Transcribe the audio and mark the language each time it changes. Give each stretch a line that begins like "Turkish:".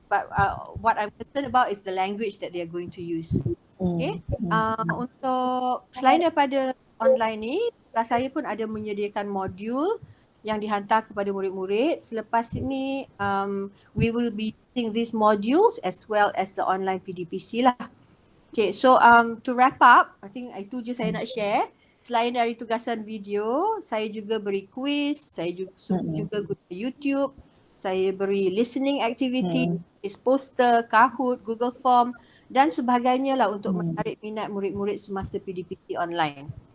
English: But what I'm concerned about is the language that they are going to use.
Malay: Okay, untuk selain daripada online ni, kelas saya pun ada menyediakan modul yang dihantar kepada murid-murid. Selepas ini,
English: we will be using these modules as well as the online PDPC lah. Okay, so to wrap up, I think
Malay: itu je saya nak
English: share.
Malay: Selain dari tugasan video, saya juga beri quiz, saya juga guna YouTube, saya beri listening activity, poster, Kahoot, Google Form dan sebagainya lah untuk menarik minat murid-murid semasa PDPC online.